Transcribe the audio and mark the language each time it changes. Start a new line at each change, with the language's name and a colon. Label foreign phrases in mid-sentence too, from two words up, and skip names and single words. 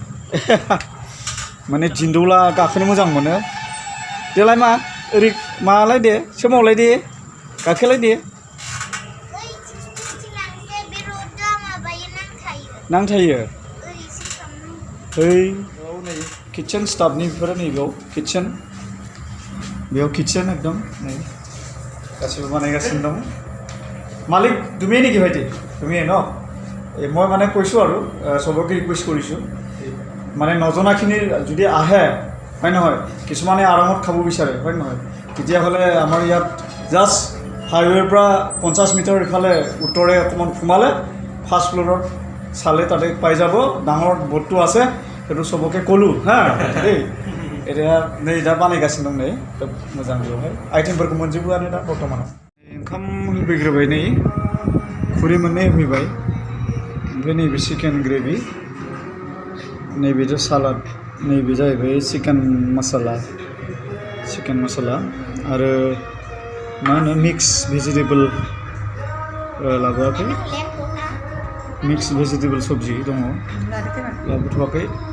Bodo: माने दिन्दौला गाखोनो मोजां मोनो देलाय मा ओरै मालाय दे सोमावलाय दे गाखोलाय दे नांथायो ओइ नै किटचेन स्टाफनि बेफोरो नैबेयाव किटचेन एकदम नै गासिबो बानायगासिनो दं
Assamese: মালিক তুমিয়ে নেকি ভাইটি তুমিয়ে ন মই মানে কৈছোঁ আৰু চবকে ৰিকুৱেষ্ট কৰিছোঁ মানে নজনাখিনি যদি আহে হয় নহয় কিছুমানে আৰামত খাব বিচাৰে হয় নহয় তেতিয়াহ'লে আমাৰ ইয়াত জাষ্ট হাইৱেৰ পৰা 50 মিটাৰ ইফালে উত্তৰে অকণমান সোমালে ফাৰ্ষ্ট ফ্ল'ৰত চালে তাতে পাই যাব ডাঙৰ ব'টটো আছে সেইটো চবকে ক'লোঁ হা দেই এতিয়া
Bodo: नै दा बानायगासिनो दं नै मोजां बेवहाय आइटेमफोरखौ मोनजोबोआनो दा बर्थमानाव ओंखाम होफैग्रोबाय नै खुरै मोननै होफैबाय ओमफ्राय नैबे चिकेन ग्रेभि नैबेथ' सालाद नैबे जाहैबाय चिकेन मसाला आरो मा होनो
English: mix vegetable
Bodo: लाबोआखै
English: mix vegetable
Bodo: सबजि दङ लाबोथ'वाखै